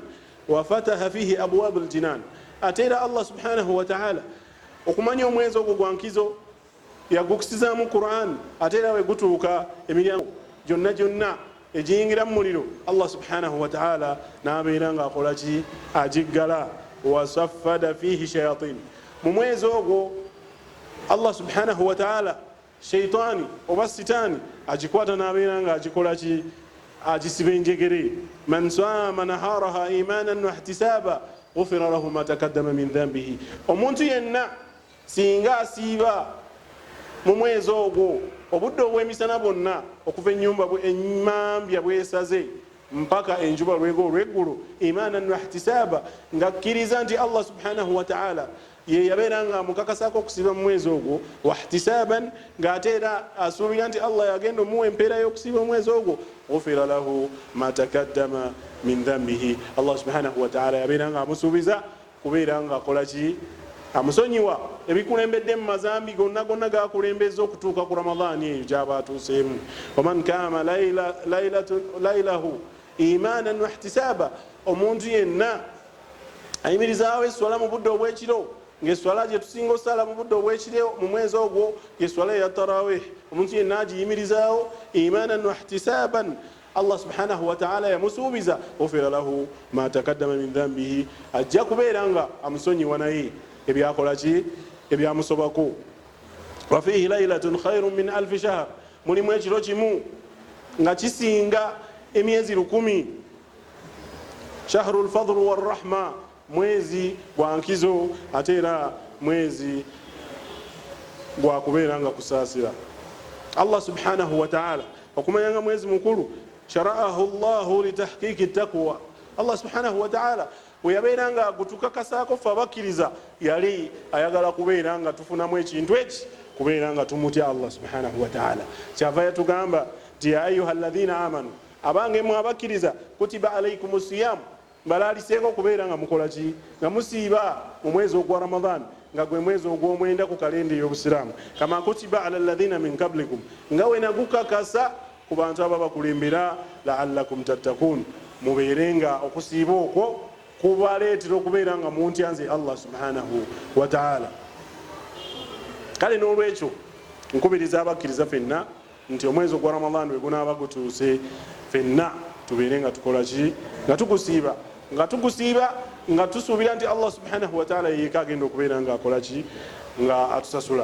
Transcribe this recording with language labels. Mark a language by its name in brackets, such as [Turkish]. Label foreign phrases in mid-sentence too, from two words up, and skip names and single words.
[Arabic] وفتحت فيه أبواب الجنان, [Ganda] ate era [Arabic] الله سبحانه وتعالى [Ganda] okumanya omwezi ogwo gwa nkizo yagukisizaamu Quran, ate era we gutuuka emiryango gyonna gyonna egiyingira mu muliro [Arabic] الله سبحانه وتعالى [Ganda] n'abeera nga akola ki? Agiggala. [Arabic] وصفدت فيه الشياطين, [Ganda] mu mwezi ogwo [Arabic] الله سبحانه وتعالى [Ganda] sheitaani oba sitaani agikwata n'abeera nga agikola ki? Agisiba enjegere. [Arabic] من صام نهارها إيمانا واحتسابا غفر له ما تقدم من ذنبه, [Ganda] omuntu yenna singa asiiba mu mwezi ogwo obudde obw'emisana bwonna okuva ennyumba emmambya bwesaze mpaka enjuba lwego olw'eggulu, [Arabic] إيمانا واحتسابا, [Ganda] ng'akkiriza nti [Arabic] الله سبحانه وتعالى [Ganda] ye yabeera nga amukakasako okusiba mu mwezi ogwo, wahtisaban, ng'ate era asuubira nti Allah yagenda omuwa empeera y'okusiba omwezi ogwo, [Arabic] غفر له ما تقدم من ذنبه, الله سبحانه وتعالى [Ganda] yabeera nga amusuubiza kubeera nga akola ki? Amusonyiwa ebikulembedde mu mazambi gonna gonna gakulembeza okutuuka ku Ramadhaani eyo gy'aba atuuseemu. [Arabic] ومن قام ليله إيمانا واحتسابا, [Ganda] omuntu yenna ayimirizaawo esswala mu budde obw'ekiro, ng'esswala gye tusinga osala mu budde obw'ekiro mu mwezi ogwo y'esswala eya tarawih, omuntu yenna agiyimirizaawo [Arabic] إيمانا واحتسابا, الله سبحانه وتعالى [Ganda] yamusuubiza [Arabic] غفر له ما تقدم من ذنبه, [Ganda] ajja kubeera nga amusonyiwa naye ebyakola ki? Ebyamusobako. [Arabic] وفيه ليلة خير من 1000 شهر, [Ganda] mulimu ekiro kimu nga kisinga emyezi 1000. [Arabic] شهر الفضل والرحمة, [Ganda] mwezi gwa nkizo, ate era mwezi gwa kubeera nga kusaasira. [Arabic] الله سبحانه وتعالى [Ganda] okumanya nga mwezi mukulu [Arabic] شرعه الله لتحقيق التقوى, الله سبحانه وتعالى [Ganda] weyabeera nga gutukakasako ffe abakkiriza yali ayagala kubeera nga tufunamu ekintu eki kubeera nga tumutya [Arabic] الله سبحانه وتعالى. [Ganda] Kyava yatugamba ti [Arabic] يا أيها الذين آمنوا, [Ganda] abange mwe abakkiriza, [Arabic] كتب عليكم الصيام, [Ganda] balaliseeko kubeera nga mukola ki, nga musiiba mu mwezi ogwa Ramadan nga gwe mwezi ogw'omwenda ku kalenda ey'obusiraamu, [Arabic] كما كتب على الذين من قبلكم, [Ganda] nga we nagukakasa ku bantu aba bakulembera, [Arabic] لعلكم تتقون, [Ganda] mubeerenga okusiiba okwo kubaleetera okubeera nga muntyanze [Arabic] الله سبحانه وتعالى. [Ganda] Kale n'olwekyo nkubiriza abakkiriza fenna nti omwezi ogwa Ramadan bwe gunaaba gutuuse, fenna tubeere nga tukola ki, nga tugusiiba nga tusuubira nti [Arabic] الله سبحانه وتعالى [Ganda] yeeka agenda okubeera nga akola ki, nga atusasula.